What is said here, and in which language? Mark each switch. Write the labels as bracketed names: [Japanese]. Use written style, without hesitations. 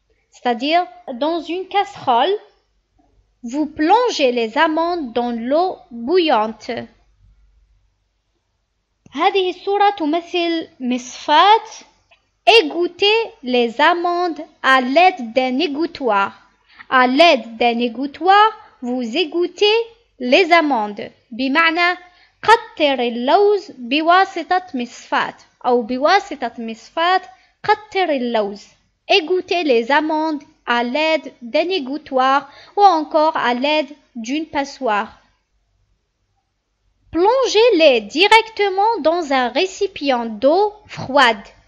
[French] C'est-à-dire, dans une casserole, vous plongez les amandes dans l'eau bouillante. [Arabic] هذه الصورة تمثل مصفاة. [French] Égouttez les amandes à l'aide d'un égouttoir. À l'aide d'un égouttoir, vous égouttez les amandes. [Arabic] بمعنى قطر اللوز بواسطة مصفاة أو بواسطة مصفاة قطر اللوز. [French] Égouttez les amandes à l'aide d'un égouttoir ou encore à l'aide d'une passoire. Plongez-les directement dans un récipient d'eau froide.